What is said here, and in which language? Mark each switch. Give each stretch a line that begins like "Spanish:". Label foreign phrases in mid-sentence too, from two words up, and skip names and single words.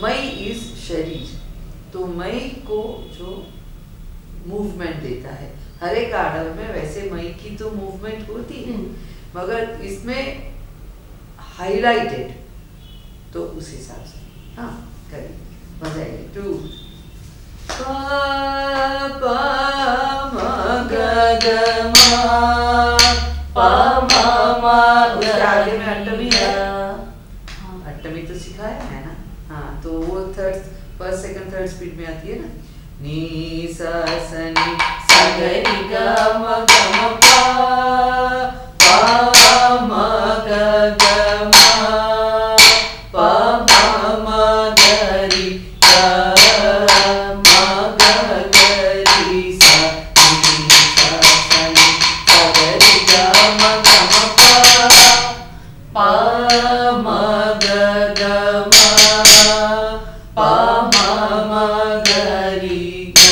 Hindi: मई इज शरीर, तो मई को जो मूवमेंट देता है। हर एक आर्डर में वैसे मई की तो मूवमेंट होती है, मगर इसमें हाईलाइटेड, तो उस हिसाब से। हाँ, करिए, बजाइए। 2 पा पा म ग ग म, पा मा मा। उसके आगे में अष्टमी है, अष्टमी तो सिखाया है ना। हाँ, तो वो
English: first second third speed
Hindi: में आती है ना। नी सा स नी सा ग रि ग म ग म पा म ग ग म, पा म ग रि ग म ग ग रि सा, नी सा स नी सा ग रि ग म ग म पा म ग ग म, पा म ग रि ग